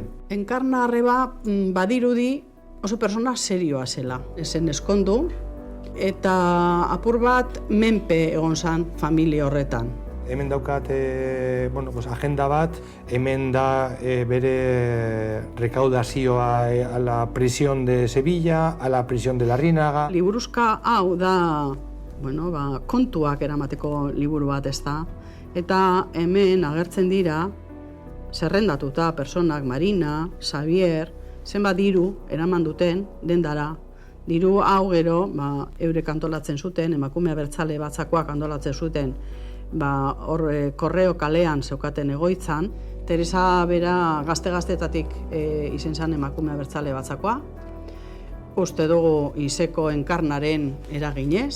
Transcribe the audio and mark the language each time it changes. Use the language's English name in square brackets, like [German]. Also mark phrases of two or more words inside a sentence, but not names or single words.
[Basque] Enkarna arreba badirudi oso persona serioa zela, ezen eskondu, eta apur bat menpe egon zan familia horretan. hemen daukat agenda bat, hemen da bere rekaudazioa [Spanish] a la prisión de Sevilla, a la prisión de Larrinaga. [Basque] Liburuzka hau da, kontuak eramateko liburu bat ez da, eta hemen agertzen dira, zerrendatuta personak Marina, Xavier, zenbat diru eraman duten dendara. Diru hau gero, eurek antolatzen zuten, emakume abertzale batzakoak antolatzen zuten, korreo kalean zeukaten egoitzan, Teresa bera gazte-gaztetatik izen zen emakume abertzale batzakoa, uste dugu izeko enkarnaren eraginez.